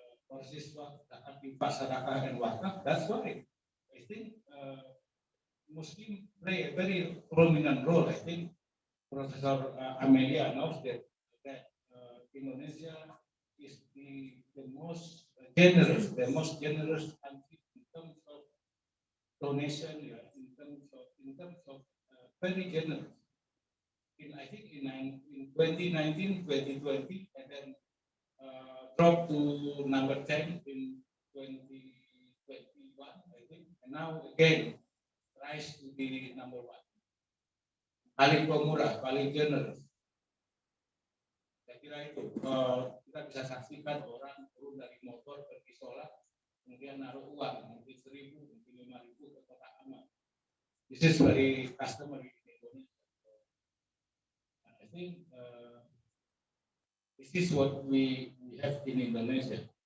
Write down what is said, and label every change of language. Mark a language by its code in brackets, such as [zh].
[id] bersiswa zakat infak sedekah dan wakaf. [en] That's why I think Muslim play a very prominent role. I think Professor Amelia knows that Indonesia is the most generous country in terms of donation, in terms of very generous. I think in 2019, 2020, and then dropped to number 10 in 2021, I think, and now again rise to the number 1. [id] Paling pemurah, paling generous. Saya kira itu kita bisa saksikan orang turun dari motor pergi sholat, kemudian naruh uang mungkin 1.000, mungkin 5.000 ke kotak amal. [en] This is very customary in Indonesia. I think this is what we have in Indonesia.